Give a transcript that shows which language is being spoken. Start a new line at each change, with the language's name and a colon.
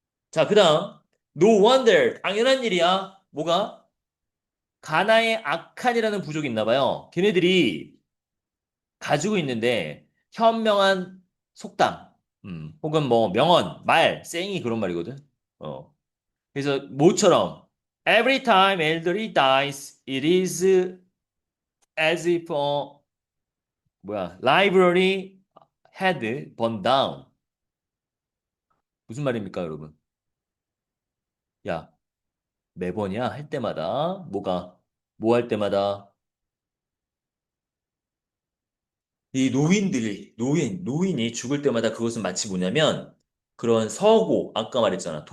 Korean: 자, 그 다음,
English: no wonder,
Korean: 당연한 일이야. 뭐가? 가나의 아칸이라는 부족이 있나 봐요. 걔네들이 가지고 있는데 현명한 속담, 혹은 뭐 명언, saying이 그런 말이거든. 어. 그래서 모처럼
English: every time elderly dies, it is as if library had burned down.
Korean: 무슨 말입니까, 여러분? 야, 매번이야 할 때마다 뭐 할 때마다 이 노인이 죽을 때마다 그것은 마치 뭐냐면, 그런 아까 말했잖아.